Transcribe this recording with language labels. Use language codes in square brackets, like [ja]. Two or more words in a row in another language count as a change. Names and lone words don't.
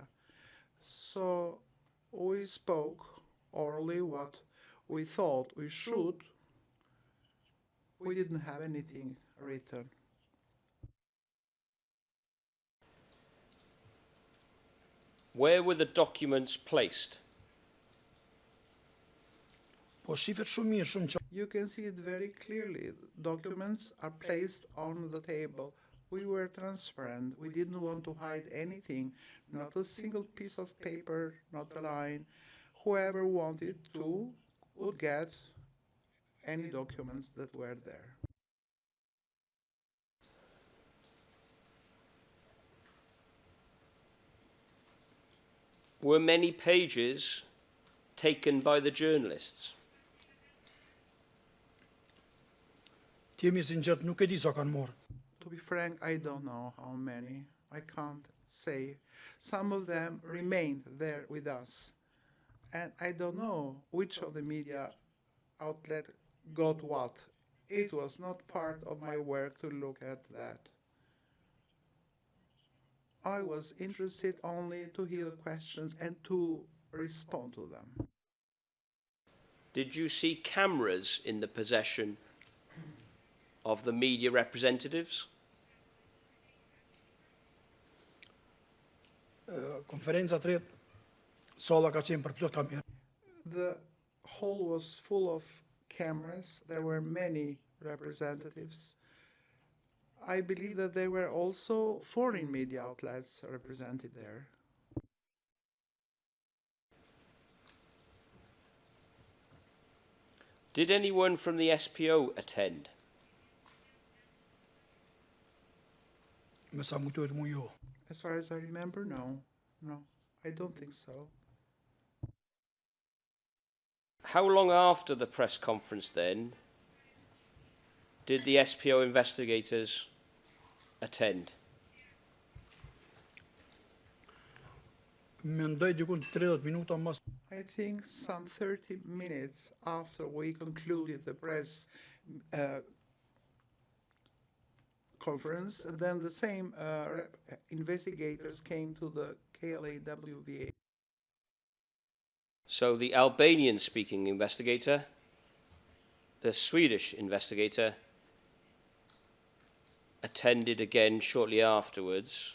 [en] So we spoke orally what we thought we should. We didn't have anything written. Where were the documents placed? [sq] Po shifet shumë mirë, shumë qartë. [en] You can see it very clearly. Documents are placed on the table. We were transparent. We didn't want to hide anything, not a single piece of paper, not a line. Whoever wanted to would get any documents that were there. Were many pages taken by the journalists? [sq] Ti jemi sinqert, nuk e di sa kanë marrë. [en] To be frank, I don't know how many. I can't say. Some of them remained there with us. And I don't know which of the media outlet got what. It was not part of my work to look at that. I was interested only to hear the questions and to respond to them. Did you see cameras in the possession of the media representatives? [sq] Konferenca tretë, salla ka qenë përplot kamerë. [en] The hall was full of cameras. There were many representatives. I believe that there were also foreign media outlets represented there. Did anyone from the SPO attend? [sq] Me sa më kujtohet mu jo. [en] As far as I remember, no, I don't think so. How long after the press conference then did the SPO investigators attend? [sq] mendoj dikun 30 minuta mas [en] I think some 30 minutes after we concluded the press conference, then the same investigators came to the KLAWVA. So the Albanian-speaking investigator, the Swedish investigator, attended again shortly afterwards.